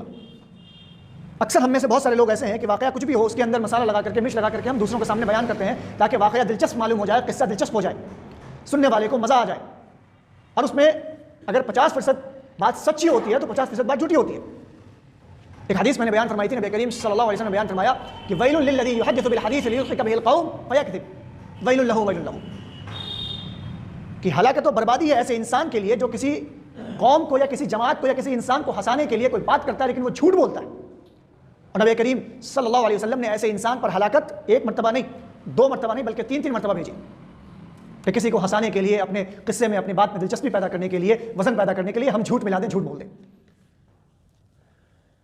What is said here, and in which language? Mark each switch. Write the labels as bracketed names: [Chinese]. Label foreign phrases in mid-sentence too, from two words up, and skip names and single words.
[Urdu] اکثر ہم میں سے بہت سارے لوگ ایسے ہیں کہ واقعہ کچھ بھی ہو اس کے اندر مسالہ لگا کر کے، مرچ لگا کر کے ہم دوسروں کے سامنے بیان کرتے ہیں تاکہ واقعہ دلچسپ معلوم ہو جائے، قصہ دلچسپ ہو جائے، سننے والے کو مزہ آ جائے. اور اس میں اگر 50% بات سچی ہوتی ہے تو 50% بات جھوٹی ہوتی ہے. ایک حدیث میں نے بیان فرمائی تھی، نبی کریم [Arabic] صلی اللہ علیہ وسلم [Urdu] نے بیان فرمایا کہ [Arabic] ویل للذی یحدث بالحدیث لیضحک به القوم فیکذب ویل له ویل له، [Urdu] کہ ہلاکت و بربادی ہے ایسے انسان کے لیے جو کسی قوم کو یا کسی جماعت کو یا کسی انسان کو ہنسانے کے لیے کوئی بات کرتا ہے لیکن وہ جھوٹ بولتا ہے. اور نبی کریم [Arabic] صلی اللہ علیہ وسلم [Urdu] نے ایسے انسان پر ہلاکت 1 مرتبہ نہیں، 2 مرتبہ نہیں بلکہ 3 مرتبہ بھیجی کہ کسی کو ہنسانے کے لیے، اپنے قصے میں، اپنی بات میں دلچسپی پیدا کرنے کے لیے، وزن پیدا کرنے کے لیے ہم جھوٹ ملا دیں، جھوٹ بول دیں.